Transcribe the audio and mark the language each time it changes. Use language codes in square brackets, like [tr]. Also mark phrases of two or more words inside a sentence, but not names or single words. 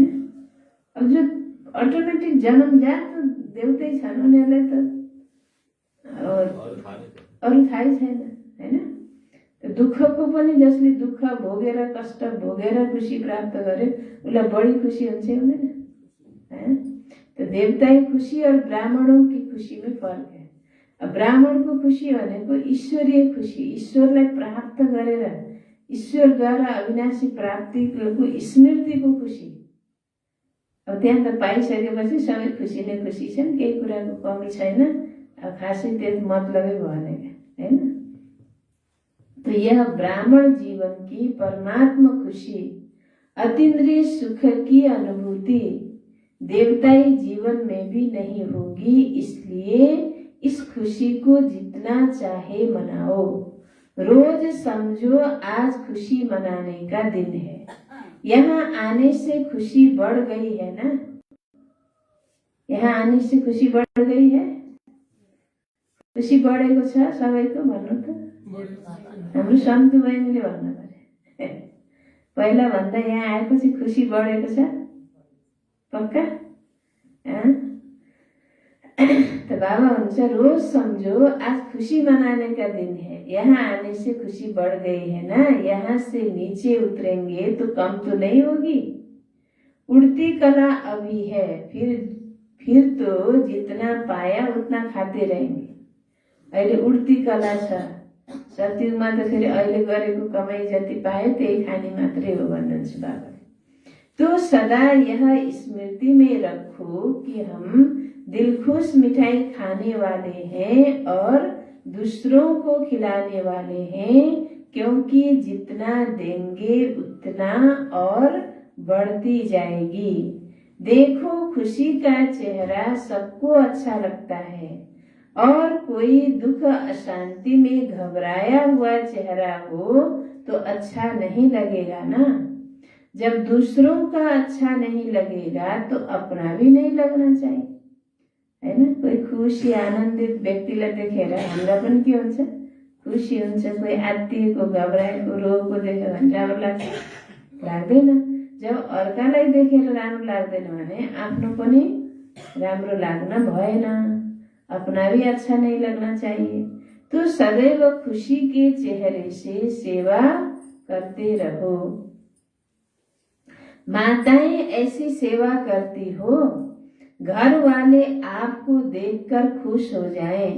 [ne] अब जो अटोमेटिक जन्मजात देउतै छन्, उनीहरूलाई त अरू थाहै छैन, हैन। दुःखको पनि जसले दुःख भोगेर कष्ट भोगेर खुसी प्राप्त गर्यो, उसलाई बढी खुसी हुन्छ हुँदैन, हैन। [hi] तो देवताई खुशी और ब्राह्मणों की खुशी में फर्क है। [ne] अब ब्राह्मण को खुशी भनेको ईश्वरीय खुशी, ईश्वरलाई प्राप्त गरेर ईश्वरद्वारा अविनाशी प्राप्तिको स्मृतिको खुसी। अब त्यहाँ त पाइसकेपछि सबै खुसी नै खुसी छन्, केही कुराको कमी छैन। अब खासै त्यो मतलबै भएन, हैन। [hi] तो यह ब्राह्मण जीवन की परमात्मा खुशी, अतीन्द्रिय सुख की अनुभूति देवताई जीवन में भी नहीं होगी। इसलिए इस खुशी को जितना चाहे मनाओ। रोज समझो आज खुशी मनाने का दिन है। यहाँ आने से खुशी बढ़ गई है ना, यहाँ आने से खुशी बढ़ गई है, [ne] खुशी बढेको छ सबैको भन्नु त। हाम्रो सन्तु बहिनीले भन्नु पर्यो, पहिला भन्दा यहाँ आएपछि खुशी बढेको छ पक्का। [hi] तो बाबा हुन्छ रोज समझो आज खुशी मनाने का दिन है, यहाँ आने से खुशी बढ़ गई है ना, यहाँ से नीचे उतरेंगे तो कम तो नहीं होगी। उड़ती कला अभी है, फिर तो जितना पाया उतना खाते रहेंगे। [ne] अहिले [hi] उड़ती कला [ne] छ, सत्युगमा त फेरि अहिले गरेको कमाई जति पायो त्यही खाने मात्रै हो भन्नुहुन्छ बाबा। [hi] तो सदा यह स्मृति में रखो कि हम दिलखुश मिठाई खाने वाले हैं और दूसरों को खिलाने वाले हैं, क्योंकि जितना देंगे उतना और बढ़ती जाएगी। देखो खुशी का चेहरा सबको अच्छा लगता है और कोई दुख अशांति में घबराया हुआ चेहरा हो तो अच्छा नहीं लगेगा ना। जब दूसरों का अच्छा नहीं लगेगा तो अपना भी नहीं लगना चाहिए, है ना। [ne] कोही खुसी आनन्दित व्यक्तिलाई देखेर हामीलाई पनि के हुन्छ, खुसी हुन्छ। कोही आत्तिएको घबराएको रोगको देख्यो भने राम्रो लाग्छ, लाग्दैन। जब अर्कालाई देखेर राम्रो लाग्दैन भने आफ्नो पनि राम्रो लाग्न भएन, [hi] अपना भी अच्छा नहीं लगना चाहिए। तो सदैव खुशी के चेहरे से सेवा करते रहो। माताएं ऐसी सेवा करती हो, घर वाले आपको देखकर खुश हो जाएं।